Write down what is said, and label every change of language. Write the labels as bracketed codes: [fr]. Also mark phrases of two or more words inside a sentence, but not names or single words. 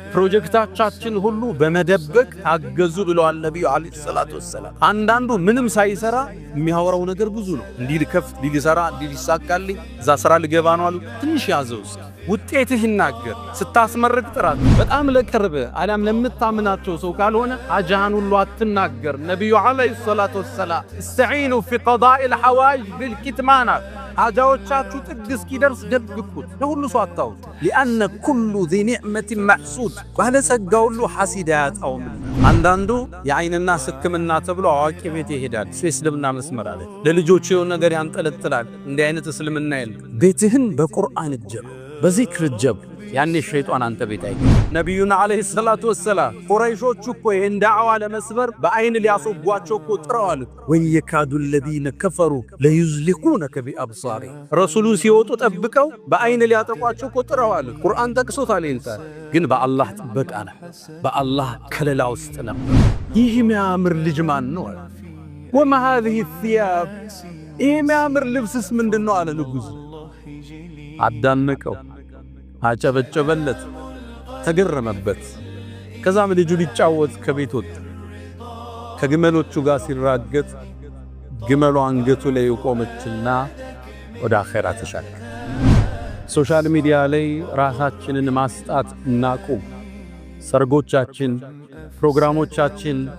[am] ፕሮጀክታችን ሁሉ በመደበቅ ታገዙ ብለዋል ነብዩ [ar] عليه الصلاة والسلام። [am] አንዳንዱ ምንም ሳይሰራ የሚያወራው ነገር ብዙ ነው። እንዲህ ልከፍት፣ እንዲህ ልሰራ፣ እንዲህ ሊሳካልኝ፣ እዛ ስራ ልገባ ነው አሉ። ትንሽ ያዘው ውጤትህ ይናገር። ስታስመርቅ ጥራት በጣም ለቅርብ አላም ለምታምናቸው ሰው ካልሆነ አጃን ሁሉ አትናገር። ነብዩ [ar] عليه الصلاة والسلام استعينوا في قضاء الحوائج بالكتمان፣ [am] ሐጃዎቻችሁ ጥግ እስኪደርስ ደብቁት፣ ለሁሉ ሰው አታውጡ። [ar] لأن كل ذي نعمة محسود፣ [am] ባለጸጋ ሁሉ ሐሲድ አያጣውም። አንዳንዱ የአይንና ሕክምና ተብሎ አዋቂ ቤት ይሄዳል። እስልምና መስመር አለ፣ ለልጆቹ የሆነ ነገር ያንጠለጥላል። እንዲህ አይነት እስልምና የለም። ቤትህን በቁርአን ጀብ፣ በዚክር ጀብ። ያኔ ሸይጣን አንተ ቤት አይገባ። ነብዩና [ar] عليه الصلاة والسلام [am] ቁረይሾቹ እኮ ይሄን ዳዕዋ ለመስበር በአይን ሊያስወጓቸው እኮ ጥረዋል። [ar] ويكاد الذين كفروا ليزلقونك بأبصار፣ [am] ረሱሉ ሲወጡ ጠብቀው በአይን ሊያጠቋቸው እኮ ጥረዋል። ቁርአን ጠቅሶታል። እንታል ግን በአላህ ጥበቃ ነው፣ በአላህ ከለላ ውስጥ ነው። ይህ የሚያምር ልጅ ማን ነው? [ar] وما هذه الثياب፣ [am] ይህ የሚያምር ልብስስ ምንድነው አለ ንጉስ። አዳነቀው፣ አጨበጨበለት፣ ተገረመበት። ከዛም ልጁ ሊጫወት ከቤት ወጣ። ከግመሎቹ ጋር ሲራገጥ ግመሉ አንገቱ ላይ ቆመችና ወደ አኺራ ተሻገረ። [en] social media [am] ላይ ራሳችንን ማስጣት እናቁም። ሰርጎቻችን፣ ፕሮግራሞቻችን፣